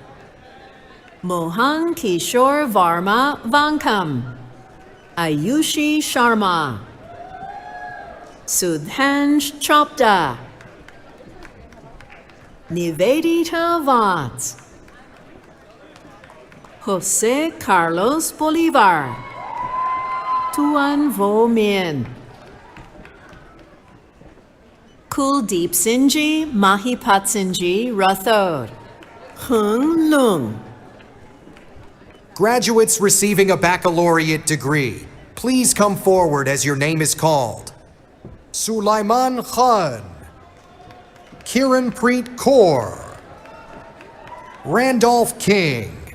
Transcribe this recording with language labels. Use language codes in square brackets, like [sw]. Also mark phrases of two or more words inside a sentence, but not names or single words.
[en] Mohan Kishore Varma Vankam. Ayushi Sharma. Sudhansh Chopta. Nivedita Vats. Jose Carlos Bolivar. Tuan Vo Min. Kuldeep Sinji Mahipatsinji Rathod. Hung Lung. Graduates receiving a baccalaureate degree, please come forward as your name is called. Sulaiman Khan. Kiran Preet Kaur. Randolph King.